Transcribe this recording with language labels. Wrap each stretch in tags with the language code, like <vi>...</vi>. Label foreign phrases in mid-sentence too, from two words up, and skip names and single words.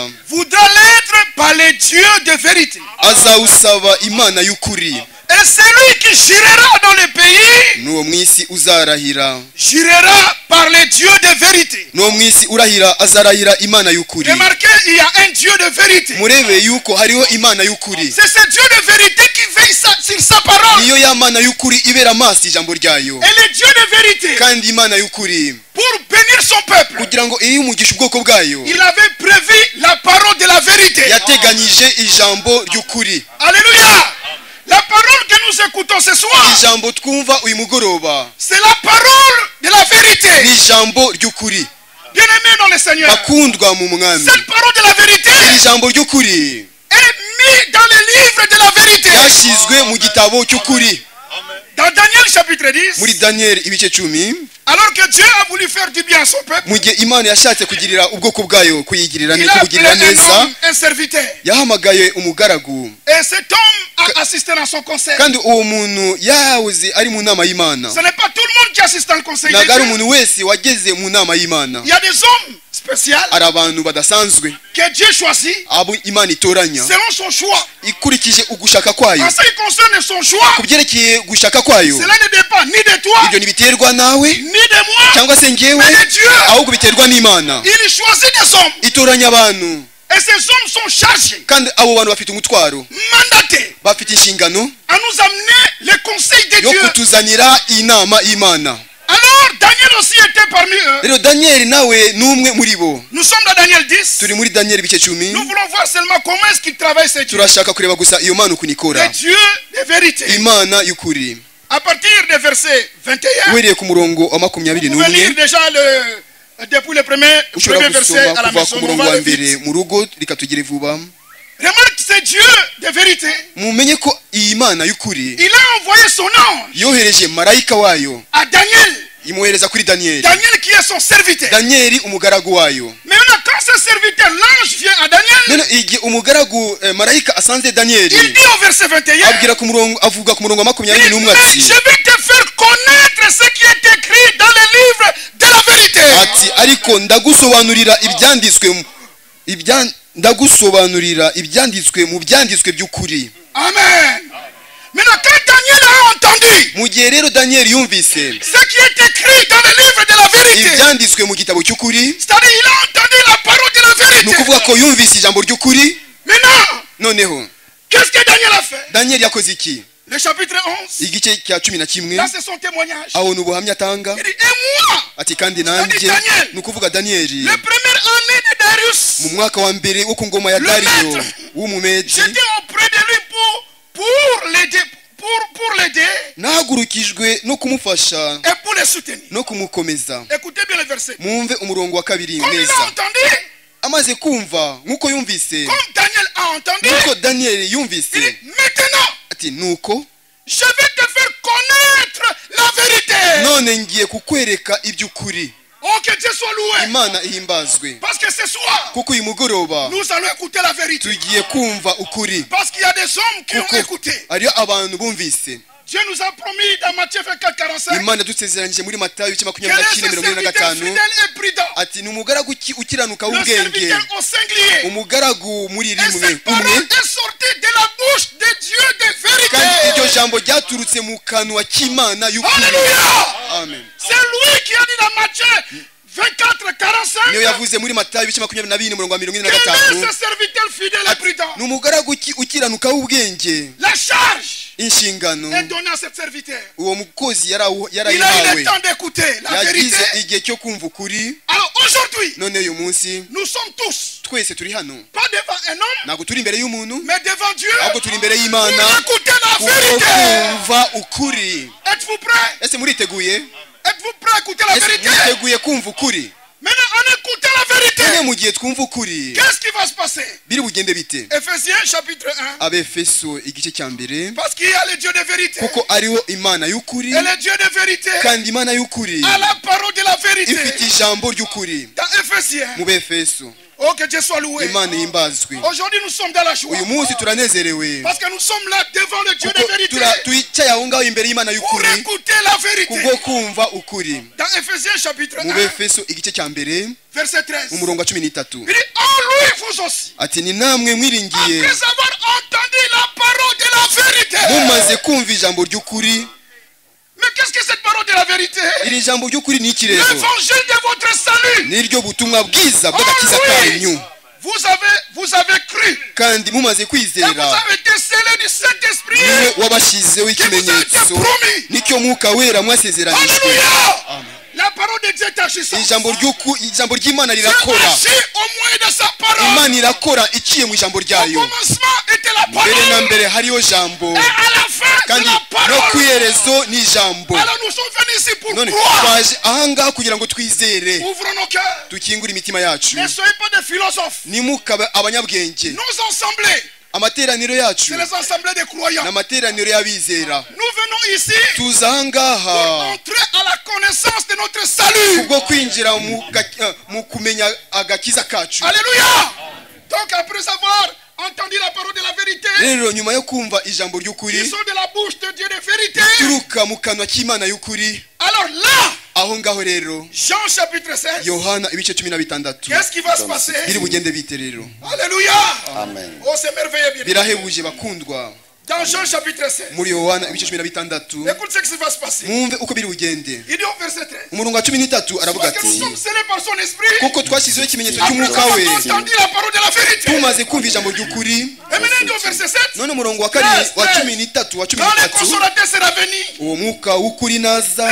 <fr>Voudra l'être par les dieux de vérité.</fr> <rw>azawusaba Imana y'ukuri.</rw> <fr>Et celui qui jurera dans le pays,</fr> <rw>N'uwo mwisi uzarahira,</rw> <fr>jurera par les dieux de vérité.</fr> <rw>n'uwo mwisi urahira azarahira Imana y'ukuri.</rw> <fr>Remarquez, il y a un Dieu de vérité.</fr> <rw>Murebe yuko hariho Imana y'ukuri.</rw> <fr>C'est ce Dieu de vérité qui veille sur sa parole.</fr> <rw>Niyo ya Mana y'ukuri ibera maso ijambo ryayo.</rw> <fr>Et le Dieu de vérité,</fr> <rw>Kandi Imana y'ukuri</rw> <fr>pour bénir son peuple,</fr> <rw>kugira ngo iyo umugisha ubwoko bwayo,</rw> <fr>il avait prévu la parole de la vérité.</fr> <rw>yateganyije ijambo ry'ukuri. Alléluia.</rw> <fr>La parole que nous écoutons ce soir,</fr> <rw>Ijambo twumva uyu mugoroba</rw> <fr>c'est la parole de la</fr> <rw>ni</rw> <fr>vérité.</fr> <rw>ijambo ry'ukuri.</rw> <fr>Bien-aimés dans le Seigneur,</fr> <rw>Bakundwa mu mwami,</rw> <fr>cette parole de la vérité</fr> <rw>iri jambo ry'ukuri</rw> <fr>est mise dans le livre de la vérité.</fr> <rw>ryashyizwe mu gitabo cy'ukuri.</rw> <fr>Dans Daniel chapitre 10,</fr> <rw>Muri Daniel ibice 10,</rw> <fr>alors que Dieu a voulu faire du bien à son peuple,</fr> <rw>mu gihe Imana yashatse kugirira ubwoko bwayo kuyigirira</rw> <fr>il a appelé</fr> <rw>kubugirira</rw> <fr>un</fr> <rw>neza,</rw> <fr>homme, un serviteur.</fr> <rw>yahamagaye umugaragu,</rw> <fr>Et cet homme a assisté dans son conseil.</fr> <rw>kandi uwo muntu yahoze ari mu nama y'Imana.</rw> <fr>Ce n'est pas tout le monde qui assiste dans le conseil de</fr> <rw>Ntabwo ari</rw> <fr>Dieu.</fr> <rw>umuntu wese wageze mu nama y'Imana.</rw> <fr>Il y a des hommes spéciaux</fr> <rw>Ari abantu badasanzwe</rw> <fr>que Dieu choisit</fr> <rw>abo Imana itoranya</rw> <fr>selon son choix.</fr> <rw>ikurikije ugushaka kwayo.</rw> <fr>En ce qui concerne son choix,</fr> <rw>Ku byerekeye gushaka kwayo,</rw> <fr>cela ne dépend ni de toi,</fr> <rw>ibyo ntibiterwa nawe</rw> <fr>ni de moi,</fr> <rw>cyangwa se njyewe,</rw> <fr>mais de Dieu.</fr> <rw>ahubwo biterwa n'Imana.</rw> <fr>Il choisit des hommes.</fr> <rw>Itoranya abantu,</rw> <fr>Et ces hommes sont chargés,</fr> <rw>kandi abo bantu bafite umutwaro,</rw> <fr>mandatés</fr> <rw>bafite inshingano</rw> <fr>à nous amener les conseils de</fr> <rw>yo</rw> <fr>Dieu.</fr> <rw>kutuzanira inama y'Imana.</rw> <fr>Alors Daniel aussi était parmi eux.</fr> <rw>Rero Daniel nawe n'umwe muri bo.</rw> <fr>Nous sommes dans Daniel 10.</fr> <rw>Turi muri Daniel ibice 10,</rw> <fr>Nous voulons voir seulement comment est-ce qu'il travaille ces dieux.</fr> <rw>turashaka kureba gusa iyo mana ukuntu ikora.</rw> <fr>Les dieux de vérité.</fr> <rw>Imana y'ukuri.</rw> <fr>À partir du verset 21,</fr> <rw>Uhereye ku murongo wa</rw> <fr>vous pouvez lire 21, déjà Depuis le premier</fr> <rw>ushobora</rw> <fr>verset</fr> <rw>gusoma</rw> <fr>à la</fr> <rw>kuva</rw> <fr>maison,</fr> <rw>ku</rw> <fr>on</fr> <rw>murongo</rw> <fr>va</fr> <rw>wa</rw> <fr>le vite.</fr> <rw>mbere mu rugo rikatugire vuba.</rw> <fr>Remarque, c'est Dieu de vérité.</fr> <rw>Mumenye ko iyi Mana y'ukuri</rw> <fr>Il a envoyé son ange</fr> <rw>yohereje marayika wayo</rw> <fr>à Daniel.</fr> <rw>imuhereza kuri Daniyeli.</rw> <fr>Daniel qui est son serviteur.</fr> <rw>Daniyeli umugaragu wayo.</rw> <fr>Maintenant, quand ce serviteur, l'ange vient à Daniel,</fr> <rw>None igihe umugaragu marayika asanze Daniyeli</rw> <fr>il dit au verset 21,</fr> <rw>abwira ku murongo avuga ku murongo wa</rw> <fr>il 21 dit,</fr> <rw>ati</rw> <fr>je vais te faire connaître ce qui est écrit dans le livre de la vérité.</fr> <rw>ati ariko ndagusobanurira ibyanditswe mu byanditswe by'ukuri. Amen.</rw> <fr>Maintenant, quand Daniel a entendu</fr> <rw>Mu gihe rero Daniyeli yumvise</rw> <fr>ce qui est écrit dans le livre de la vérité,</fr> <rw>ibyanditswe mu gitabo cy'ukuri,</rw> <fr>c'est-à-dire il a entendu la parole de la</fr> <rw>ni</rw> <fr>vérité.</fr> <rw>ukuvuga ko yumvise ijambo ry'ukuri.</rw> <fr>Maintenant,</fr> <rw>Noneho</rw> <fr>qu'est-ce que Daniel a fait?</fr> <rw>Daniyeli yakoze iki?</rw> <fr>Le chapitre 11,</fr> <rw>Igice cya 11</rw> <fr>là c'est son témoignage.</fr> <rw>aho ni ubuhamya atanga</rw> <fr>Il dit, et moi,</fr> <rw>ati kandi nanjye ni ukuvuga Daniyeli</rw> <fr>la première année de Darius,</fr> <rw>mu mwaka wa mbere wo ku ngoma ya Dariyo w'umumedi</rw> <fr>j'étais auprès de lui pour l'aider</fr> <rw>nahagurukijwe no kumufasha</rw> <fr>et pour le soutenir.</fr> <rw>no kumukomeza.</rw> <fr>Écoutez bien le verset.</fr> <rw>Mwumve umurongo wa kabiri</rw> <fr>Comme il a</fr> <rw>neza.</rw> <fr>entendu,</fr> <rw>Amaze kumva nk'uko yumvise,</rw> <fr>comme Daniel a entendu,</fr> <rw>nk'uko Daniyeli</rw> <fr>il</fr> <rw>yumvise,</rw> <fr>dit, maintenant,</fr> <rw>ati nuko</rw> <fr>je vais te faire connaître la vérité.</fr> <rw>none ngiye kukwereka iby'ukuri.</rw> <fr>Oh, que Dieu soit loué.</fr> <rw>Imana ihimbazwe,</rw> <fr>Parce que ce soir,</fr> <rw>kuko uyu mugoroba</rw> <fr>nous allons écouter la vérité.</fr> <rw>tugiye kumva ukuri.</rw> <fr>Parce qu'il y a des hommes qui ont</fr> <rw>Kuko</rw> <fr>écouté.</fr> <rw>hariyo abantu bumvise.</rw> <fr>Dieu nous a promis dans Matthieu 24, 45</fr> <rw>Imana dusezeranyije muri Matayo</rw> <fr>quel est ce 24:25 serviteur fidèle et prudent.</fr> <rw>ati ni umugaragu ukiranuka</rw> <fr>Le</fr> <rw>w'ubwenge,</rw> <fr>serviteur au singulier.</fr> <rw>umugaragu muri</rw> <fr>Et</fr> <rw>rimwe</rw> <fr>cette parole</fr> <rw>umwe,</rw> <fr>est sortie de la bouche de Dieu de</fr> <rw>kandi iryo</rw> <fr>vérité.</fr> <rw>jambo ryaturutse mu kanwa k'Imana y'ukuri. Alléluia. Amen.</rw> <fr>C'est lui qui a dit dans Matthieu 24, 45</fr> <rw>niyo yavuze muri Matayo 22 umurongo wa</rw> <fr>quel est 25 ce serviteur fidèle et prudent.</fr> <rw>ni umugaragu ukiranuka w'ubwenge.</rw> <fr>La charge</fr> <rw>Inshingano</rw> <fr>est donnée à ce serviteur.</fr> <rw>uwo mukozi</rw> <fr>Il a eu</fr> <rw>yarayihawe,</rw> <fr>le temps d'écouter la vérité.</fr> <rw>yagize igihe cyo kumva ukuri.</rw> <fr>Alors aujourd'hui,</fr> <rw>None uyu munsi</rw> <fr>nous sommes tous,</fr> <rw>twese turi hano,</rw> <fr>pas devant un homme,</fr> <rw>ntabwo turi imbere y'umuntu,</rw> <fr>mais devant Dieu,</fr> <rw>ahubwo turi imbere y'Imana</rw> <fr>pour écouter la</fr> <rw>kubwo</rw> <fr>vérité.</fr> <rw>kumva ukuri.</rw> <fr>Êtes-vous prêts?</fr> <rw>Ese muriteguye?</rw> <fr>Êtes-vous prêts à écouter la</fr> <rw>Ese</rw> <fr>vérité?</fr> <rw>muriteguye kumva ukuri?</rw> <fr>Maintenant, en écoutant la vérité,</fr> <rw>None mu gihe twumva ukuri</rw> <fr>qu'est-ce qui va se passer?</fr> <rw>biri bugende bite?</rw> <fr>Ephésiens chapitre 1.</fr> <rw>Abefeso igice cya mbere,</rw> <fr>Parce qu'il y a le Dieu de vérité.</fr> <rw>kuko ariho Imana y'ukuri,</rw> <fr>Et le Dieu de vérité</fr> <rw>kandi Imana y'ukuri</rw> <fr>a la parole de la vérité.</fr> <rw>ifite ijambo ry'ukuri.</rw> <fr>Dans Ephésiens.</fr> <rw>Mu Befeso</rw> <fr>Oh, que Dieu soit loué.</fr> <rw>Imana ihimbazwe.</rw> <fr>Aujourd'hui, nous sommes dans la joie.</fr> <rw>Uyu munsi turanezerewe</rw> <fr>Parce que nous sommes là devant le Dieu de</fr> <rw>kuko</rw> <fr>vérité.</fr> <rw>twicaye aho ngaho imbere y'Imana</rw> <fr>Pour</fr> <rw>y'ukuri</rw> <fr>écouter la vérité.</fr> <rw>kubwo kumva ukuri.</rw> <fr>Dans Ephésiens chapitre</fr> <rw>Mu 1, Befeso igice cya mbere</rw> <fr>verset 13.</fr> <rw>umurongo wa 13</rw> <fr>Il dit, en lui, vous aussi,</fr> <rw>ati ni namwe mwiringiye</rw> <fr>après avoir entendu la parole de la vérité.</fr> <rw>mumaze kumva ijambo ry'ukuri.</rw> <fr>Mais qu'est-ce que cette parole de la vérité?</fr> <rw>Iri jambo ry'ukuri ni iki rero?</rw> <fr>L'évangile de votre salut.</fr> <rw>Niryo butumwa bwiza</rw> <fr>En</fr> <rw>bw'agakiza</rw> <fr>lui,</fr> <rw>kanyu,</rw> <fr>vous avez cru.</fr> <rw>kandi mumaze</rw> <fr>Et vous</fr> <rw>kwizera</rw> <fr>avez été scellés du Saint-Esprit.</fr> <rw>niwe wabashyizeho ikimenyetso, nicyo mwuka wera mwasezeranijwe. Alléluia.</rw> <fr>La parole de Dieu est agissante.</fr> <rw>ijambo ry'Imana</rw> <fr>Dieu</fr> <rw>rirakora.</rw> <fr>agit au moyen de sa parole.</fr> <rw>Imana irakora iciye mu ijambo</rw> <fr>Au</fr> <rw>ryayo.</rw> <fr>commencement était la</fr> <rw>Mbere na</rw> <fr>parole.</fr> <rw>mbere hariho jambo,</rw> <fr>Et à la fin, c'est</fr> <rw>kandi</rw> <fr>la</fr> <rw>no ku</rw> <fr>parole.</fr> <rw>iherezo ni ijambo.</rw> <fr>Alors nous sommes venus ici pour</fr> <rw>None</rw> <fr>croire.</fr> <rw>twaje ahangaha kugira ngo twizere,</rw> <fr>Ouvrons nos cœurs.</fr> <rw>dukingure imitima yacu.</rw> <fr>Ne soyez pas des philosophes.</fr> <rw>Nimukabe abanyabwenge.</rw> <fr>Nos assemblées,</fr> <rw>Amateraniro yacu</rw> <fr>c'est les assemblées des croyants.</fr> <rw>ni amateraniro y'abizera.</rw> <fr>Nous venons ici</fr> <rw>tuza ahangaha</rw> <fr>entrer à la connaissance de notre salut.</fr> <rw>kubwo kwinjira mu kumenya agakiza kacu. Alléluia.</rw> <fr>Donc après avoir entendu la parole de la vérité,</fr> <rw>Rero nyuma yo kumva ijambo</rw> <fr>qui</fr> <rw>ry'ukuri</rw> <fr>sont de la bouche de Dieu de vérité,</fr> <rw>turuka mu kanwa k'Imana y'ukuri,</rw> <fr>alors là,</fr> <rw>aho ngaho rero</rw> <fr>Jean chapitre 16,</fr> <rw>Yohana ibice 16</rw> <fr>qu'est-ce qui va se passer?</fr> <rw>biri bugende bite rero? Alléluia. Amen.</rw> <fr>Oh, c'est merveilleux bien.</fr> <rw>Birahebuje bakundwa.</rw> <fr>Dans Jean chapitre 16,</fr> <rw>Muri Yohana ibice 16</rw> <fr>écoute ce qui va se passer.</fr> <rw>mwumve uko biri bugende.</rw> <fr>Il dit au verset 13,</fr> <rw>Umurongo wa 13 aravuga</rw> <fr>parce que nous</fr> <rw>ati,</rw> <fr>sommes scellés par son esprit,</fr> <rw>kuko twashyizeho ikimenyetso</rw> <fr>après</fr> <rw>cy'umwuka</rw> <fr>avoir</fr> <rw>we</rw> <fr>entendu la parole de la vérité.</fr> <rw>tumaze kumva ijambo ry'ukuri.</rw> <fr>Et maintenant il dit au verset 7,</fr> <rw>None umurongo wa 13</rw> <fr>quand le consolateur sera venu,</fr> <rw>uwo mwuka w'ukuri naza.</rw>